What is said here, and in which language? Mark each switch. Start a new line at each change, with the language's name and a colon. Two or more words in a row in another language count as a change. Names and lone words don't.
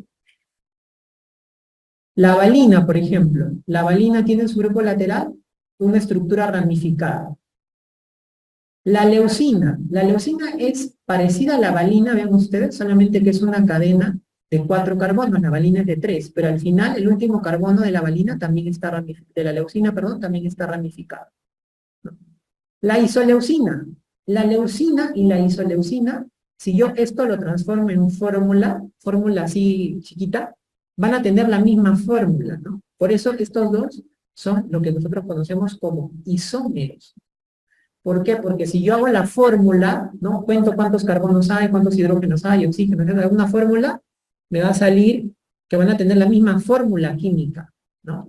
Spanish: La valina, por ejemplo, la valina tiene en su grupo lateral una estructura ramificada. La leucina es parecida a la valina, vean ustedes, solamente que es una cadena de 4 carbonos, la valina es de 3, pero al final el último carbono de la valina también está ramificado, de la leucina, perdón, también está ramificado. La isoleucina. La leucina y la isoleucina, si yo esto lo transformo en fórmula así chiquita, van a tener la misma fórmula, ¿no? Por eso estos dos son lo que nosotros conocemos como isómeros. ¿Por qué? Porque si yo hago la fórmula, ¿no? Cuento cuántos carbonos hay, cuántos hidrógenos hay, oxígeno, hago una fórmula, me va a salir que van a tener la misma fórmula química, ¿no?